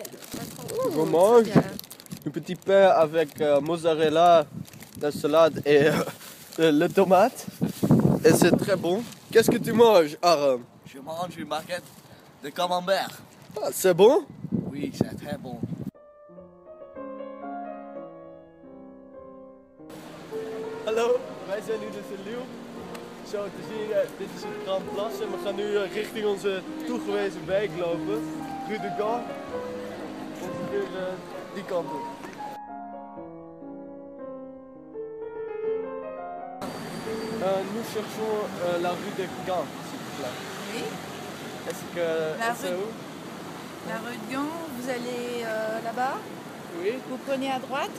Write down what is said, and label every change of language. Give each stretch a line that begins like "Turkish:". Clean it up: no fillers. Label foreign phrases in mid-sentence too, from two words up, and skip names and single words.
French: On mange un petit pain avec mozzarella, la salade et le tomate. Et c'est très bon. Qu'est-ce que tu manges, Aram? Je mange une baguette de camembert. Ah, c'est bon? Oui, c'est très bon.
Dutch: Hallo, wij zijn nu dus in Lille. Zo te zien, dit is het Grand Place en we gaan nu richting onze toegewezen wijk lopen. Rue de Gand. Ongeveer die kant op.
French: Nous cherchons la rue de Gand, s'il vous plaît. Oui, Est-ce que c'est où? la rue de Gand, vous allez là-bas, Oui, vous prenez à droite